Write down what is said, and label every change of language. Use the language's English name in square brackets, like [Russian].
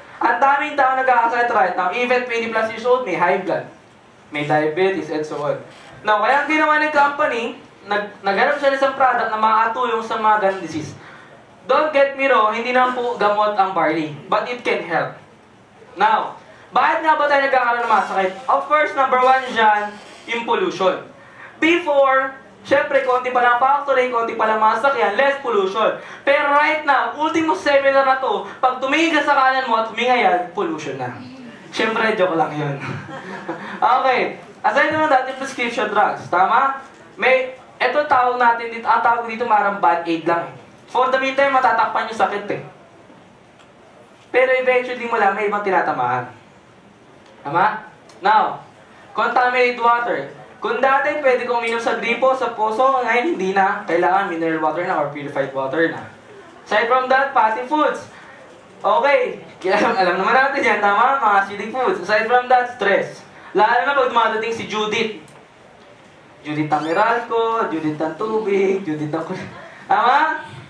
[Filipino] Ang daming tao nagkakasakit [English] right now. Even 20 plus years old, may high blood, may diabetes, and so on. [Filipino] Now, kaya ang ginawa ng company, naghanap siya ng isang product na makatulong sa mga ganong disease. [English] Don't get me wrong, [Filipino] hindi na po gamot ang [English] barley, but it can help. [Filipino] Now, bakit nga ba tayo nagkakaroon ng mga sakit? [English] Of course, number one [Filipino] dyan, yung pollution. Before, syempre, konti pa lang factory, konti pa lang mga sakyan, [English] less pollution. [Filipino] Pero right now, ultimo seminar na to, pag tumingin ka sa kanan mo at huminga yan, pollution na. Syempre, joke lang yun. Okay, aside naman natin prescription drugs, tama? Ito tawag natin dito, ang tawag dito marang band-aid lang eh. [English] For the meantime, [Filipino] matatakpan yung sakit eh. Pero eventually mo lang, may ibang tinatamaan. Tama? [English] Now, contaminated water. [Filipino] Kung dati pwede kong minom sa gripo, sa poso, ngayon hindi na. Kailangan mineral water na or purified water na. [English] Aside from that, fatty foods. [Filipino] Okay, alam naman natin yan, tama? Mga acidic foods. [English] Aside from that, stress. [Filipino] Lalo na pag dumadating si Judith. Judith ang Meralco, Judith ang tubig, Judith ang... Tama?